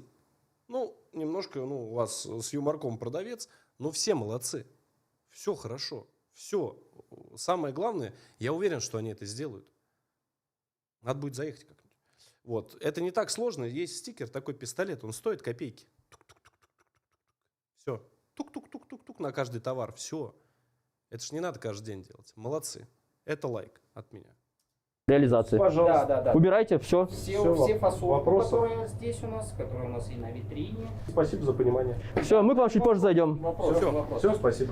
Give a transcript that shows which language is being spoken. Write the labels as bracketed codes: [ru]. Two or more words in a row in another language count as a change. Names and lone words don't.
[ru] Немножко, у вас с юморком продавец, но все молодцы. Все хорошо. Все. Самое главное, я уверен, что они это сделают. Надо будет заехать как-нибудь. Вот. Это не так сложно. Есть стикер, такой пистолет, он стоит копейки. Все. Тук-тук-тук-тук-тук на каждый товар. Все. Это ж не надо каждый день делать. Молодцы. Это лайк от меня. Реализации. Пожалуйста. Да. Убирайте все. Все фасовки, вопросы? которые здесь у нас, которые у нас и на витрине. Спасибо за понимание. Все, мы к вам чуть позже зайдем. Вопрос. Все, спасибо.